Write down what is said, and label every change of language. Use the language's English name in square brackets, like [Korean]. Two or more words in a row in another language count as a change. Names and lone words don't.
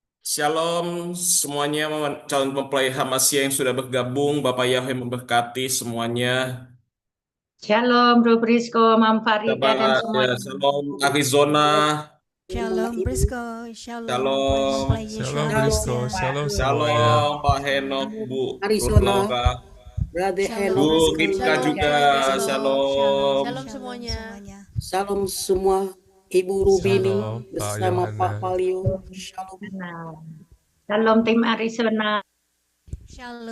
[Indonesian] Shalom semuanya calon mempelai Hamasya yang sudah bergabung. Bapak Yahweh memberkati semuanya. Shalom, Bro Prisko, Mam Farida, dan Ya, semuanya. shalom Arizona. Shalom Brisco, shalom Shalom. mempelai Shalom Yeshua Brisco, Masya. shalom semuanya. Shalom Pak Henok, Bu Arizona. Laura, Brother Shalom Hello. Bu Brisco, Ripka shalom juga. Brisco. Shalom. Shalom semuanya. Salam semua Ibu Rubini Shalom, Pak bersama Yohana. Pak Palio. Shalom. Shalom tim Arizona. Shalom